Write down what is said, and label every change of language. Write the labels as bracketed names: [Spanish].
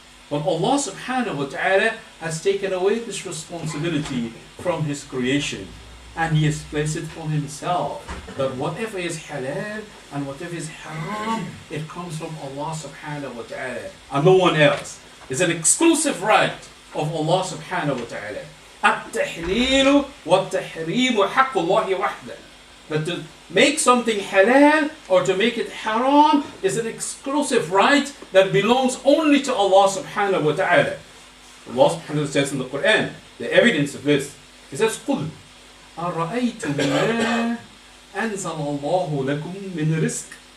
[English] But Allah subhanahu wa ta'ala has taken away this responsibility from His creation. And He has placed it on Himself, that whatever is halal and whatever is haram, it comes from Allah subhanahu wa ta'ala and no one else. It's an exclusive right of Allah subhanahu wa ta'ala. [Arabic] التحليل والتحريم حق الله وحده. [English] That to make something halal or to make it haram is an exclusive right that belongs only to Allah subhanahu wa ta'ala. Allah subhanahu wa ta'ala says in the Quran, the evidence of this, He says, [Arabic] قُلْ أَرَأَيْتُمْ مَا أَنزَلَ اللَّهُ لَكُمْ مِنْ رِزْقٍ.